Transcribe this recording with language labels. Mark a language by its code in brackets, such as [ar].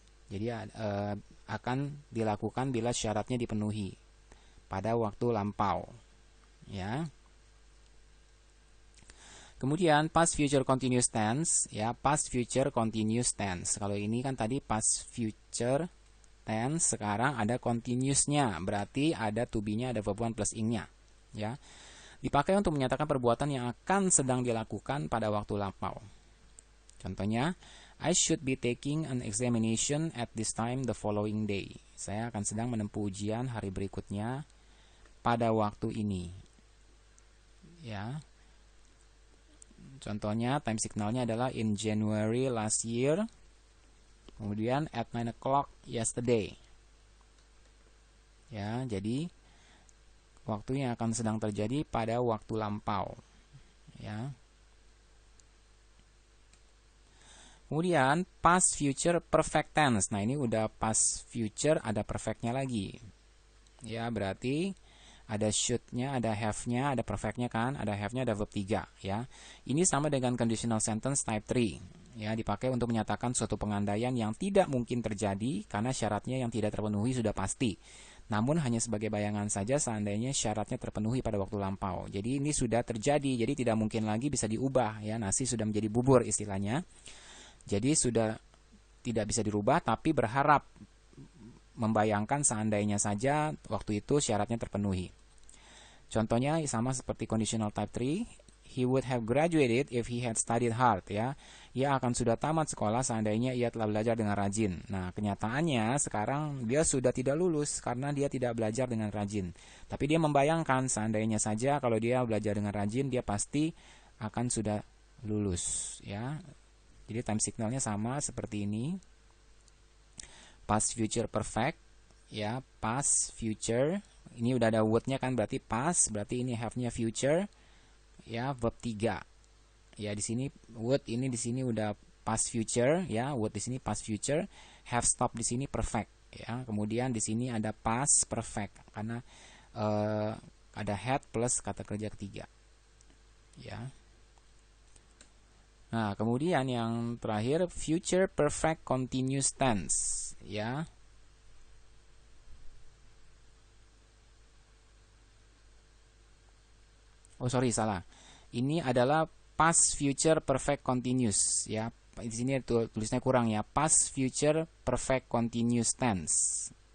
[id] Jadi akan dilakukan bila syaratnya dipenuhi pada waktu lampau, ya. Kemudian past future continuous tense, ya, past future continuous tense. Kalau ini kan tadi past future tense, sekarang ada continuousnya, berarti ada to be-nya, ada verb 1 plus ing-nya, ya. Dipakai untuk menyatakan perbuatan yang akan sedang dilakukan pada waktu lampau. [en] Contohnya, I should be taking an examination at this time the following day. [id] Saya akan sedang menempuh ujian hari berikutnya pada waktu ini, ya. Contohnya time signalnya adalah in January last year. [en] Kemudian at 9 o'clock yesterday. [id] Ya, jadi waktu yang akan sedang terjadi pada waktu lampau, ya. Kemudian past future perfect tense. Nah, ini udah past future ada perfectnya lagi. Ya, berarti ada should-nya, ada have-nya, ada perfect-nya kan, ada have-nya, ada verb 3, ya. Ini sama dengan conditional sentence type 3, ya, dipakai untuk menyatakan suatu pengandaian yang tidak mungkin terjadi karena syaratnya yang tidak terpenuhi sudah pasti. Namun hanya sebagai bayangan saja seandainya syaratnya terpenuhi pada waktu lampau. Jadi ini sudah terjadi, jadi tidak mungkin lagi bisa diubah, ya. Nasi sudah menjadi bubur istilahnya. Jadi sudah tidak bisa dirubah, tapi berharap membayangkan seandainya saja waktu itu syaratnya terpenuhi. Contohnya sama seperti [en] conditional type 3, he would have graduated if he had studied hard, ya. [id] Ia akan sudah tamat sekolah seandainya ia telah belajar dengan rajin. Nah, kenyataannya sekarang dia sudah tidak lulus karena dia tidak belajar dengan rajin. Tapi dia membayangkan seandainya saja kalau dia belajar dengan rajin, dia pasti akan sudah lulus, ya. Jadi time signalnya sama seperti ini. Past future perfect, ya, past future. Ini udah ada would-nya kan, berarti past, berarti ini have-nya future, ya, verb 3. Ya, di sini would, ini di sini udah past future, ya, would di sini past future, have stop di sini perfect, ya. Kemudian di sini ada past perfect karena ada had plus kata kerja ketiga. Ya. Nah, kemudian yang terakhir future perfect continuous tense, ya. Oh, sorry, salah. Ini adalah past future perfect continuous, ya. Di sini tulisnya kurang ya. Past future perfect continuous tense.